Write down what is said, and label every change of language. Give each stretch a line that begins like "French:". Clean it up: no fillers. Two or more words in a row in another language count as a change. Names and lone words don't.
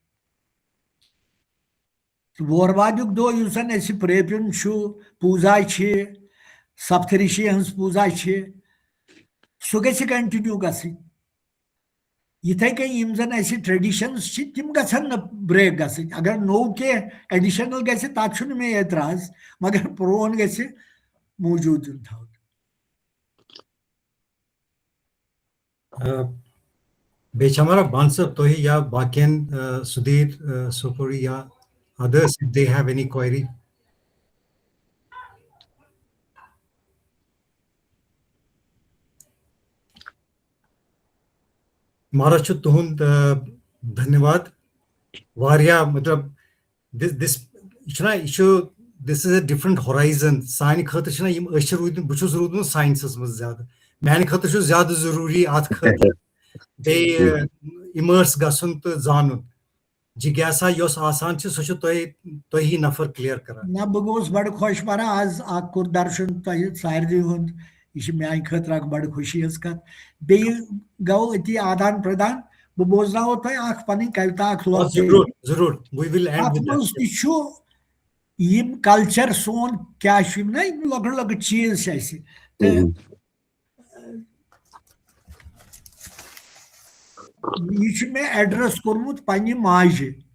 Kashmiri: وورواجُک دۄہ یُس زن اَسہِ پرٛیپِن چھُ پوٗزا چھِ سپترشی ہٕنٛز پوٗزا چھِ سُہ گژھِ کنٹِنیوٗ گژھٕنۍ یِتھے کٔنۍ یِم زن اَسہِ ٹریڈِشنز چھِ تِم گژھن نہٕ برٛیک گژھٕنۍ اگر نوٚو کینٛہہ ایڈِشنل گژھِ تتھ چھُنہٕ مےٚ اعتراض مگر پرٛون گژھِ موٗجوٗد یُن تھاونہٕ بیٚیہِ چھِ ہمارا بان صٲب تۄہہِ یا باقین سُدھیٖر سوپوری یا
English: others if they have any query
Kashmiri: مہاراج چھُ تُہُنٛد دھنیواد واریاہ مطلب this یہِ چھُنہ یہِ چھُ this is a different horizon سانہِ خٲطرٕ چھِنہ یِم أسۍ چھِ روٗدمٕتۍ بہٕ چھُس روٗدمُت ساینسس منٛز زیادٕ میانہِ خٲطرٕ چھُ زیادٕ ضروٗری اتھ خٲطرٕ بیٚیہِ اِمٲرٕس گژھُن تہٕ زانُن جِگیاسا یۄس آسان چھِ سۄ چھِ تۄہی نفر کٕلیر کران نہ بہٕ گوٚوُس بڑٕ خۄش بَران آز اکھ کوٚر درشن تۄہہِ سارنٕے ہُنٛد یہِ چھِ میانہِ خٲطرٕ اکھ بڑٕ خوشی ہٕنٛز کتھ بیٚیہِ گوٚو أتی آدان پردان بہٕ بوزناوو تۄہہِ اکھ پنٕنۍ کویتا اکھ تتھ منٛز تہِ چھُ یِم کلچر سون کیاہ چھُ یِم نا یِم لۄکٕٹۍ لۄکٕٹۍ چیٖز چھِ اَسہِ تہٕ یہِ چھُ مےٚ ایڈرس کوٚرمُت پننہِ ماجہِ